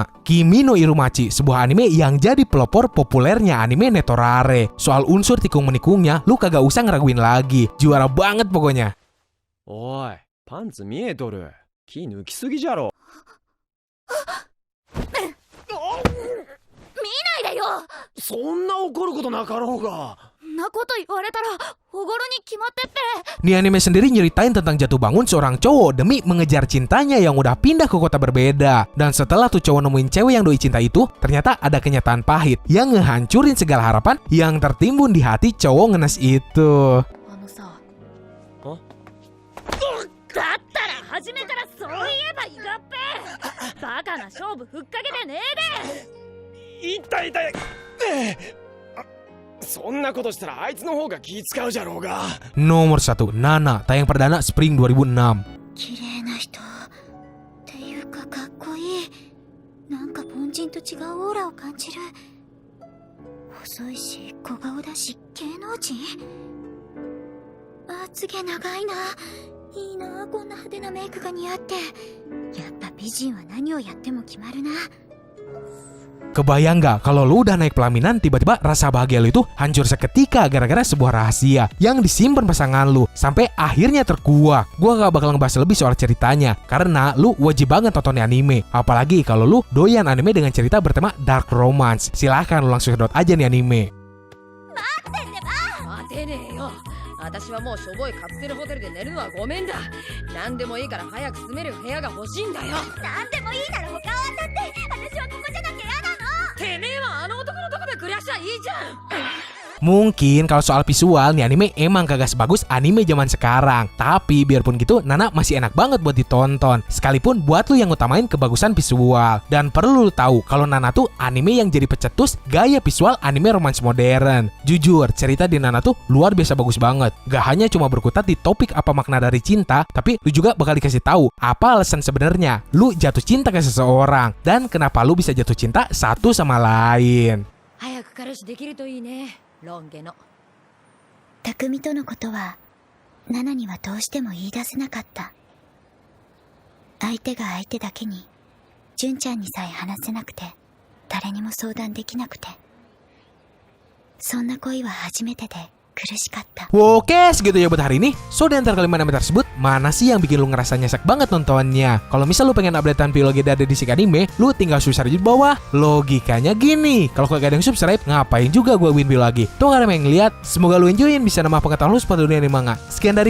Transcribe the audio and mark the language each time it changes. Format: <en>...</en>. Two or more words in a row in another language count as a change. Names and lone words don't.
<id>Kimi no Irumachi, sebuah anime yang jadi pelopor populernya anime netorare. Soal unsur tikung menikungnya, lu kagak usah ngeraguin lagi. Juara banget pokoknya.</id> <ja>おいパンツ見えとる。気抜きすぎじゃろ。見ないでよ。そんな怒ることなかろうが。そんなこと言われたらおごるに決まってって。</ja> <id>Nih anime sendiri nyeritain tentang jatuh bangun seorang cowok demi mengejar cintanya yang udah pindah ke kota berbeda. Dan setelah tuh cowok nemuin cewek yang doi cinta itu, ternyata ada kenyataan pahit yang ngehancurin segala harapan yang tertimbun di hati cowok ngenes itu.</id> <ja>だったら初めからそう言えばいいがっぺ。バカな勝負ふっかけてねえで。痛い痛い。そんなことしたらあいつの方が気使うじゃろうが。</ja> <id>Nomor 1, Nana, tayang perdana Spring 2006.</id> <ja>綺麗な人っていうかかっこいい。なんか凡人と違うオーラを感じる。細いし小顔だし芸能人。まつげ長いな。いいな、こんな派手なメイクが似合って。やっぱ美人は何をやっても決まるな。</ja> <id>Kebayang gak kalau lu udah naik pelaminan tiba-tiba rasa bahagia lu itu hancur seketika gara-gara sebuah rahasia yang disimpan pasangan lu sampai akhirnya terkuak. Gua gak bakal ngebahas lebih soal ceritanya karena lu wajib banget tonton anime. Apalagi kalau lu doyan anime dengan cerita bertema</id> <en>dark romance.</en> <id>Silahkan lu langsung sedot aja nih anime.</id> <ja>待てねえよ。私はもうしょぼいカプセルホテルで寝るのはごめんだ。何でもいいから早く住める部屋が欲しいんだよ。なんでもいいなら他を当たって。私はここじゃなきゃ嫌なの。てめえはあの男のとこで暮らしゃいいじゃん。</ja> <id>Mungkin kalau soal visual nih anime emang kagak sebagus anime zaman sekarang. Tapi biarpun gitu, Nana masih enak banget buat ditonton. Sekalipun buat lu yang utamain kebagusan visual. Dan perlu lu tahu kalau Nana tuh anime yang jadi pecetus gaya visual anime romance modern. Jujur, cerita di Nana tuh luar biasa bagus banget. Gak hanya cuma berkutat di topik apa makna dari cinta, tapi lu juga bakal dikasih tahu apa alasan sebenarnya lu jatuh cinta ke seseorang dan kenapa lu bisa jatuh cinta satu sama lain.</id> <ja>早く彼氏できるといいね。ロン毛の。匠とのことはナナにはどうしても言い出せなかった。相手が相手だけに純ちゃんにさえ話せなくて誰にも相談できなくて、そんな恋は初めてで苦しかった。</ja> <id>Oke, segitu ya buat hari ini. So, di antara kelima anime tersebut, mana sih yang bikin lu ngerasa nyesek banget nontonnya? Kalau misal lu pengen updatean biologi dari Disik Anime, lu tinggal subscribe di bawah. Logikanya gini, kalau kagak ada yang subscribe, ngapain juga gua win lagi? Tuh karena yang ngeliat, semoga lu enjoyin bisa nambah pengetahuan lu seputar dunia anime manga.</id>